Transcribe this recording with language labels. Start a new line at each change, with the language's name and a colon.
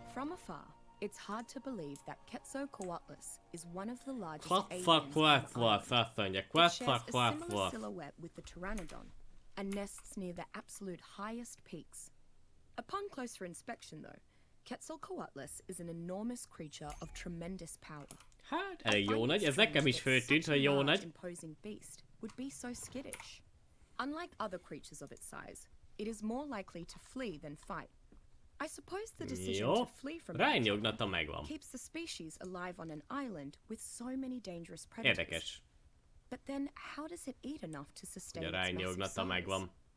English: From afar, it's hard to believe that Quetzalcoatlus is one of the largest aliens on Earth. It shares a similar silhouette with the pteranodon and nests near the absolute highest peaks. Upon closer inspection, though, Quetzalcoatlus is an enormous creature of tremendous power.
Hungarian: Hát, elég jó nagy, ez nekem is föltűnt, hogy jó nagy.
English: Imposing beast would be so skittish. Unlike other creatures of its size, it is more likely to flee than fight. I suppose the decision to flee from nature keeps the species alive on an island with so many dangerous predators.
Hungarian: Érdekes.
English: But then how does it eat enough to sustain its massive size?